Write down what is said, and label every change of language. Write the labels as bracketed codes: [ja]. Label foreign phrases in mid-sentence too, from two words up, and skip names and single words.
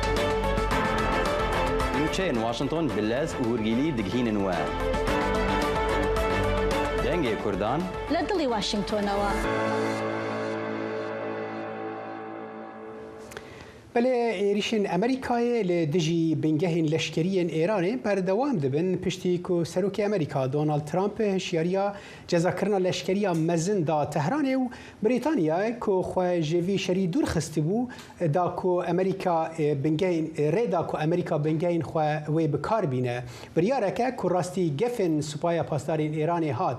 [ku] نوچەیەن واشنگتۆن بلەز و وەرگیلی دگهینن وە. [ckb] دەنگی کوردان لە دڵی واشنگتۆنەوە. [ku] بەڵێ عێریشên ئەمریکایê li dijî bingehên leşkeriyên Îranê berdewam dibin piştî ku Serokê Amerîka Donald Trump hişyariya cezakirina leşkeriya mezin da Tehranê û Brîtanyayê ku xwe ji vî şerî dûr xistibû da ku Amerîka bingehên rêda ku Amerîka bingehên xwe wê bikar bîne biryareke ku rastî gefên Supaya Pasdarên Îranê hat.